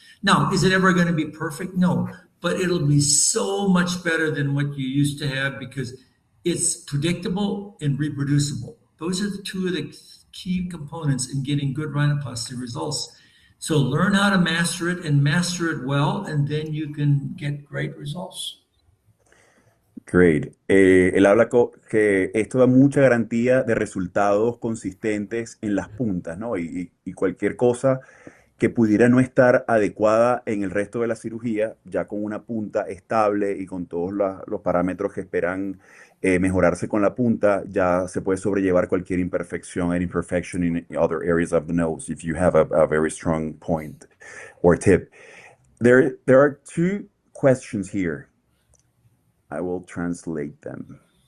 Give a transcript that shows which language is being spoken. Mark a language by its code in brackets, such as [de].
[en] Now, is it ever going to be perfect? No, but it'll be so much better than what you used to have because it's predictable and reproducible. Those are the two of the key components in getting good rhinoplasty results. So learn how to master it and master it well, and then you can get great results. Great. [es] Él habla que esto da mucha garantía de resultados consistentes en las puntas, ¿no? Y cualquier cosa que pudiera no estar adecuada en el resto de la cirugía, ya con una punta estable y con todos los parámetros que esperan mejorarse con la punta, ya se puede sobrellevar cualquier imperfección [en] and imperfection in other areas of the nose if you have a very strong point or tip. There are two questions here. I will translate them.